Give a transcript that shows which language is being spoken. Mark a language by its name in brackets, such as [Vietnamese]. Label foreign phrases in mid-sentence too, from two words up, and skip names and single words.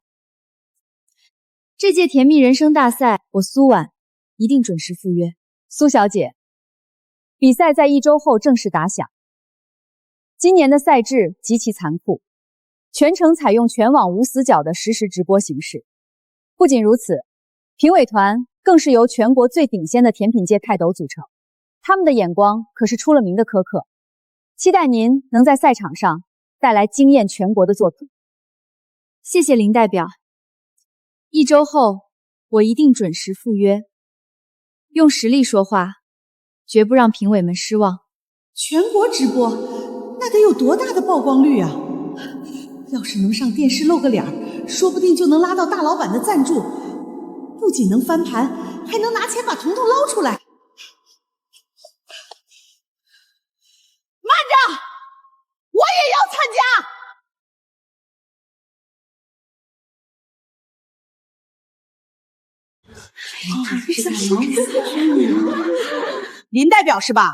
[Chinese] 這屆甜蜜人生大賽，我蘇婉一定準時赴約。蘇小姐，比賽在1周後正式打響。今年的賽制極其殘酷，全程採用全網無死角的實時直播形式。不僅如此，評委團更是由全國最頂尖的甜品界泰斗組成，他們的眼光可是出了名的苛刻。期待您能在賽場上帶來驚豔全國的作品。謝謝林代表。1周後，我一定準時赴約，用實力說話，絕不讓評委們失望。全國直播，那得有多大的曝光率啊！要是能上電視露個臉，說不定就能拉到大老闆的贊助，不僅能翻盤，還能拿錢把彤彤撈出來。慢着，我也要參加！林代表是吧？